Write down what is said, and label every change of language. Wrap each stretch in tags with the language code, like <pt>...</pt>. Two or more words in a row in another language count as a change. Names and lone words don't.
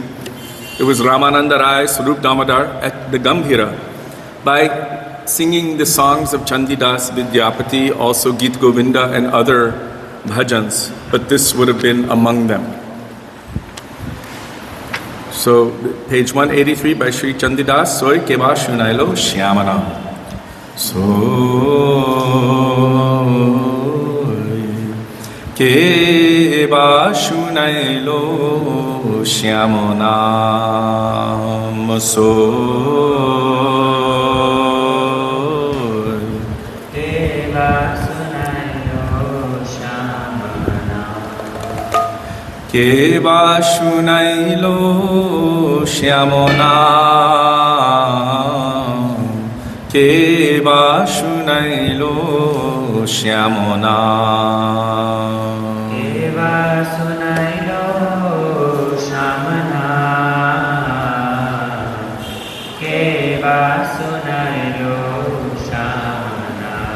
<en>It was Ramananda Rai, Swarup Damodar at the Gambhira by singing the songs of Chandidas, Vidyapati, also Git Govinda and other bhajans. But this would have been among them. So, page 183 by Sri Chandidas,</en> <bn>সই কেবা শুনাইল শ্যামনাম. সই কেবা শুনাইল শ্যামনাম. Soy কেবা শুনাইল শ্যামনাম. কে বা শুনাইল শ্যামনাম, কে বা শুনাইল শ্যামনাম। এবা শুনাইল শ্যামনা, কে বা শুনাইল শ্যামনা।</bn>